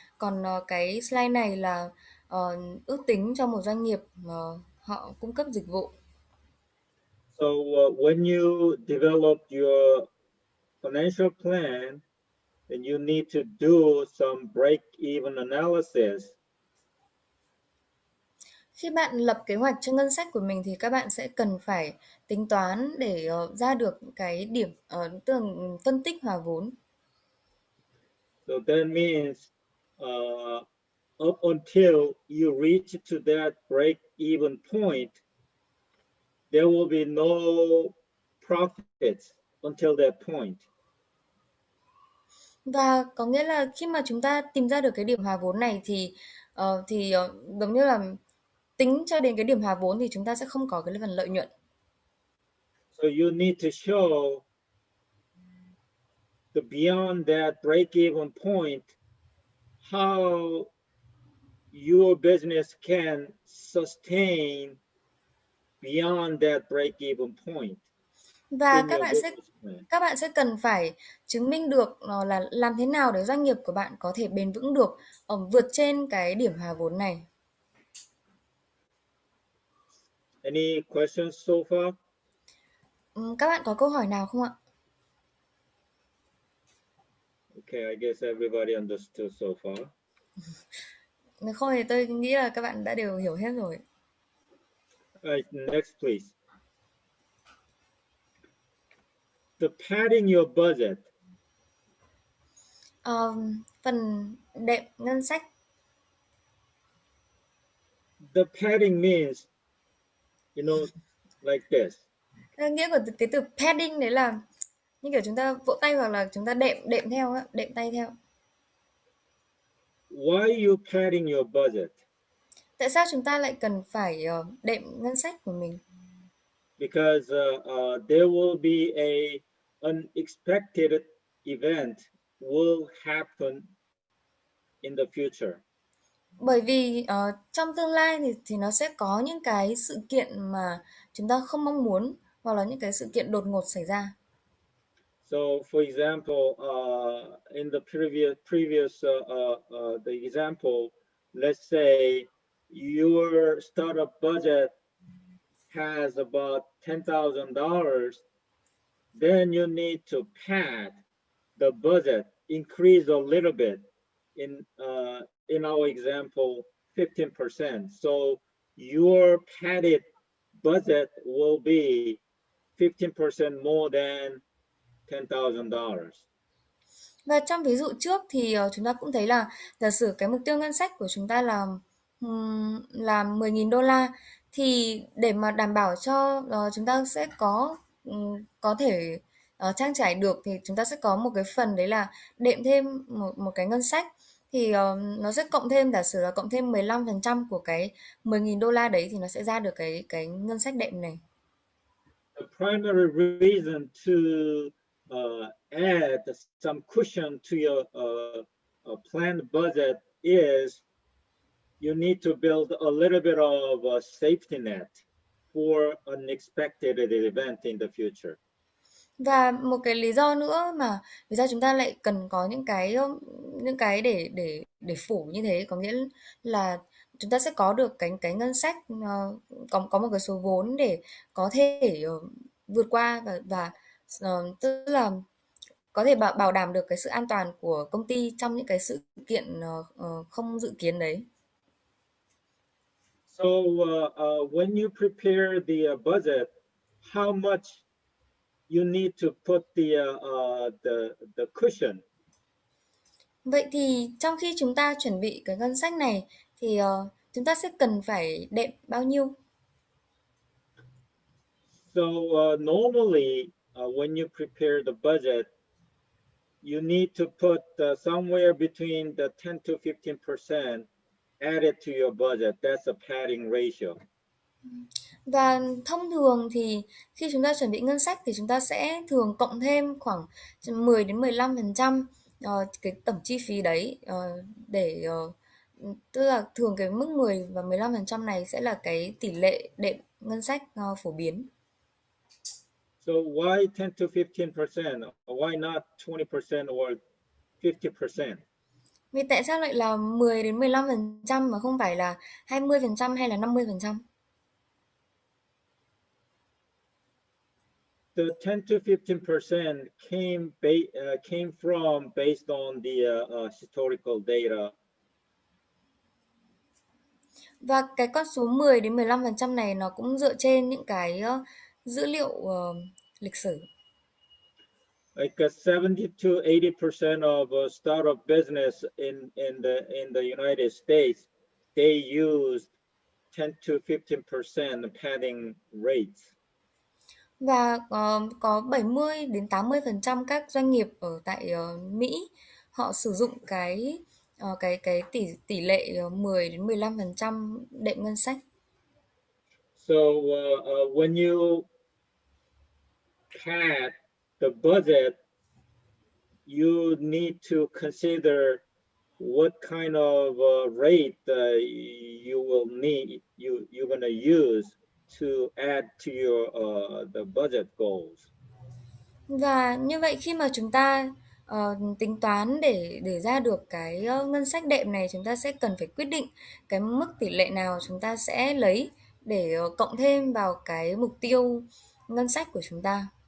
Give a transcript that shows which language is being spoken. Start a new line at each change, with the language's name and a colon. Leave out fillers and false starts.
Vietnamese: Còn cái slide này là ước tính cho một doanh nghiệp mà họ cung cấp dịch vụ.
English: So when you develop your financial plan, then you need to do some break-even analysis.
Vietnamese: Khi bạn lập kế hoạch cho ngân sách của mình thì các bạn sẽ cần phải tính toán để ra được cái điểm tức là phân tích hòa vốn.
English: So that means up until you reach to that break-even point, there will be no profits until that point.
Vietnamese: Và có nghĩa là khi mà chúng ta tìm ra được cái điểm hòa vốn này thì giống như là tính cho đến cái điểm hòa vốn thì chúng ta sẽ không có cái phần lợi nhuận.
English: So you need to show the beyond that break-even point how your business can sustain beyond that break-even point.
Vietnamese: Và
English: in your business plan.
Vietnamese: các bạn sẽ cần phải chứng minh được là làm thế nào để doanh nghiệp của bạn có thể bền vững được vượt trên cái điểm hòa vốn này.
English: Any questions so far?
Vietnamese: Các bạn có câu hỏi nào không ạ?
English: Okay, I guess everybody understood so far.
Vietnamese: Nếu không thì tôi nghĩ là các bạn đã đều hiểu hết rồi.
English: All right, next please. The padding your budget.
Vietnamese: Phần đệm ngân sách.
English: The padding means you know, like this.
Vietnamese: Nghĩa của cái từ padding đấy là như kiểu chúng ta vỗ tay hoặc là chúng ta đệm đệm theo á, đệm tay theo.
English: Why are you padding your budget?
Vietnamese: Tại sao chúng ta lại cần phải đệm ngân sách của mình?
English: Because there will be a unexpected event will happen in the future.
Vietnamese: Bởi vì trong tương lai thì nó sẽ có những cái sự kiện mà chúng ta không mong muốn hoặc là những cái sự kiện đột ngột xảy ra.
English: So, for example, in the previous the example, let's say your startup budget has about $10,000, then you need to pad the budget, increase a little bit. In our example, 15%. So your padded budget will be 15% more than $10,000.
Vietnamese: Và trong ví dụ trước thì chúng ta cũng thấy là giả sử cái mục tiêu ngân sách của chúng ta là 10.000 đô la thì để mà đảm bảo cho chúng ta sẽ có thể trang trải được thì chúng ta sẽ có một cái phần đấy là đệm thêm một cái ngân sách thì nó sẽ cộng thêm giả sử là cộng thêm 15% của cái 10.000 đô la đấy thì nó sẽ ra được cái ngân sách đệm này.
English: The primary reason to add some cushion to your planned budget is you need to build a little bit of a safety net for unexpected event in the future.
Vietnamese: Và một cái lý do nữa mà vì sao chúng ta lại cần có những cái để phủ như thế, có nghĩa là chúng ta sẽ có được cái ngân sách có một cái số vốn để có thể vượt qua và tức là có thể bảo đảm được cái sự an toàn của công ty trong những cái sự kiện không dự kiến đấy.
English: So when you prepare the budget, how much you need to put the cushion?
Vietnamese: Vậy thì trong khi chúng ta chuẩn bị cái ngân sách này thì chúng ta sẽ cần phải đệm bao nhiêu?
English: So normally when you prepare the budget, you need to put somewhere between the 10 to 15% added to your budget. That's a padding ratio.
Vietnamese: Và thông thường thì khi chúng ta chuẩn bị ngân sách thì chúng ta sẽ thường cộng thêm khoảng 10 đến 15% cái tổng chi phí đấy để tức là thường cái mức 10 và 15% này sẽ là cái tỷ lệ đệm ngân sách phổ biến.
English: So why 10 to 15%? Why not 20% or 50%?
Vietnamese: Vì tại sao lại là 10 đến 15% mà không phải là 20% hay là 50%?
English: The 10 to 15% came from based on the historical data.
Vietnamese: Và cái con số 10 đến 15% này nó cũng dựa trên những cái dữ liệu lịch sử.
English: Like 70 to 80% of startup business in the United States, they used 10 to 15% padding rates.
Vietnamese: Và có 70 đến 80% các doanh nghiệp ở tại Mỹ họ sử dụng cái tỷ lệ 10 đến 15% đệm ngân sách.
English: So when you pad the budget, you need to consider what kind of rate you will need you're gonna use to add to your the budget goals.
Vietnamese: Và như vậy khi mà chúng ta tính toán để ra được cái ngân sách đệm này, chúng ta sẽ cần phải quyết định cái mức tỷ lệ nào chúng ta sẽ lấy để cộng thêm vào cái mục tiêu ngân sách của chúng ta.